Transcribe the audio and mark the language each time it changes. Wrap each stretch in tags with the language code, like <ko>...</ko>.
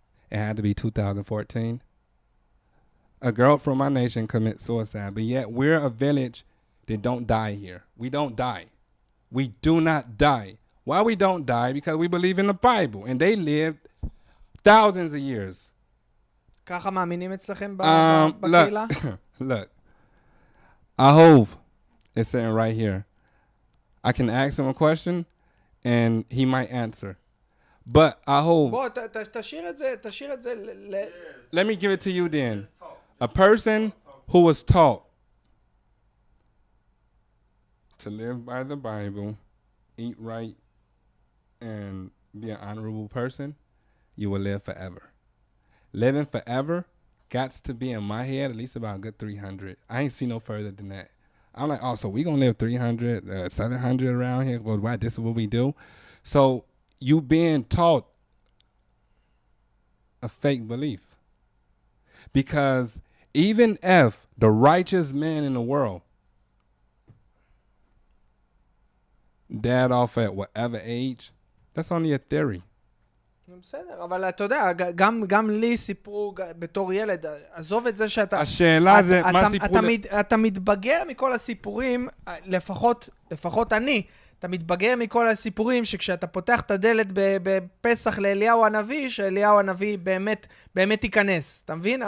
<en>It had to be 2014. A girl from my nation commit suicide, but yet we're a village that don't die here. We don't die. We do not die. Why we don't die? Because we believe in the Bible, and they lived thousands of years.</en> <he>ככה מאמינים אצלכם בקהילה?</he> <en>Look, Ahov, It's sitting right here. I can ask him a question, and he might answer. But I hold...</en> <he>בוא, תשאיר את זה</he> <en>Let me give it to you then. A person who was taught to live by the Bible, eat right, and be an honorable person, you will live forever. Living forever got to be in my head at least about a good 300. I ain't see no further than that. I'm like, oh, so we gonna live 300, 700 around here? Well, why? This is what we do. So you being taught a fake belief. Because even if the righteous man in the world died off at whatever age, that's only a theory.</en> <he>בסדר, אבל אתה יודע, גם לי סיפרו בתור ילד, עזוב את זה שאתה... השאלה זה, מה סיפרו... אתה מתבגר מכל הסיפורים, לפחות אני, אתה מתבגר מכל הסיפורים שכשאתה פותח את הדלת בפסח לאליהו הנביא, שאליהו הנביא באמת ייכנס, אתה מבין?</he>